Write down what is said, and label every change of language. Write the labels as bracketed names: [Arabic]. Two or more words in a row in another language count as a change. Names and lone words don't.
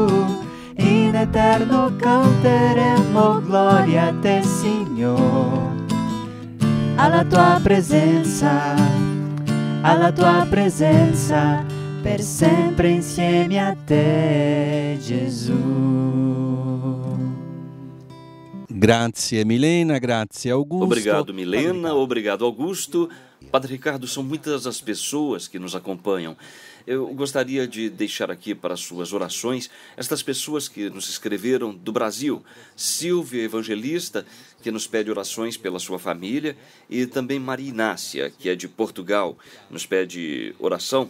[Italian] In eterno canteremo gloria a te, Signore. Alla tua presenza, per sempre insieme a te, Gesù. Grazie Milena, grazie Augusto. [Portuguese] Obrigado Milena, obrigado Augusto. Padre Ricardo, são muitas as pessoas que nos acompanham. Eu gostaria de deixar aqui para suas orações estas pessoas que nos escreveram do Brasil. Silvia Evangelista, que nos pede orações pela sua família, e também Maria Inácia, que é de Portugal, nos pede oração.